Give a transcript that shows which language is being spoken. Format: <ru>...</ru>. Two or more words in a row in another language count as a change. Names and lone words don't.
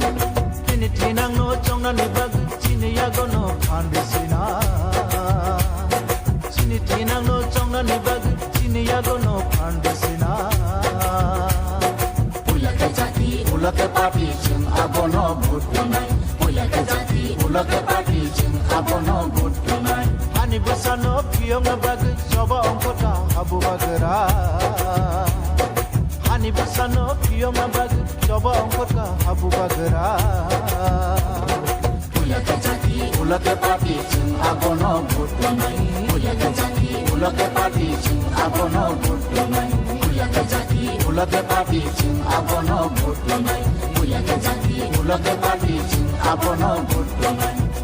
<trp>Tini tinang no chongna ni bag Chini yago no pandesina Chini tinang no chongna ni bag Chini yago no pandesina Ulake jati ulake party jeng abono</trp> <en>good tonight</en> <trp>Ulake jati ulake party jeng abono</trp> <en>good tonight</en> <trp>Hani busano piyong na bag Soba ongkota habu bagera Hani busano piyong na bag Soba ongkota habu bagera Ulake jati ulake party jeng abono</trp> <en>good tonight</en> <trp>Ulake jati ulake party jeng abono</trp> <en>good tonight</en> <trp>Ulake jati ulake party jeng abono</trp> <en>good tonight</en> <trp>Ulake jati ulake party jeng abono</trp> <en>good tonight</en>